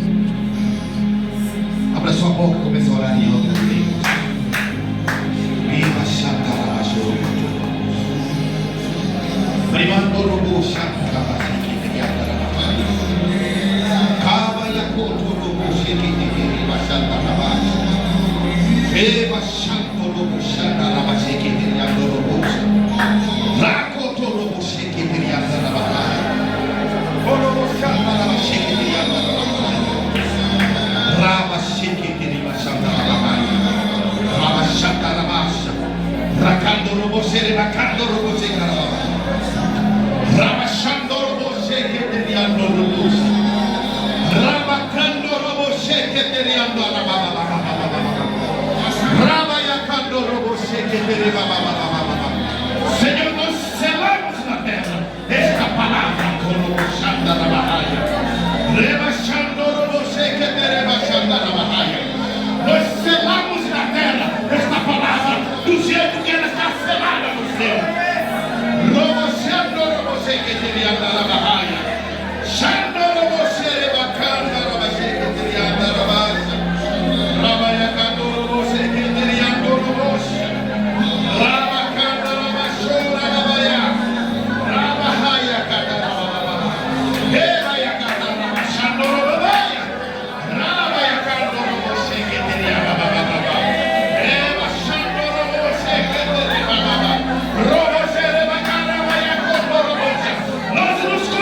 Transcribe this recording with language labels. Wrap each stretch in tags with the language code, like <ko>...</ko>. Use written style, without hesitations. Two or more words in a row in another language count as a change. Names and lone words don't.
<pt>Abra sua boca e comece a orar em outras línguas. Viva Xantarabachou. Primando Robo Xantarabachou. Cava e acordo Robo Xantarabachou. Eva Xantarabachou Xantarabachou. Racoto Robo Xantarabachou. Robo Xantarabachou. Raba Xantarabachou. Raba Xantarabachou. Racando Robo Xere, Racando Robo Xere. Rabachando Roboshe que teriando Robos. Rabacando Roboshe que teriando Rababa. Rabayacando Roboshe que teriando. Senhor, nós selamos na terra esta palavra com Roboshanda Rabahaya. Rebachando Roboshe que teriando Rabahaya. Nós selamos na terra esta palavra do jeito que ela está selada no céu. Que teria andado a barraia, Xandoro você bacana, Robachê que teria andado a baixa, Rabayacandoro você que teria andado a baixa, Rabacanda, Rabachou, Rabaya, Rabahaia, Catarababa, Rebaiacata, Rabachandoro, Rabaya, Rabayacandoro você que teria babababa, Rebachandoro você que teria babababa, Robachê. Nós nos</pt>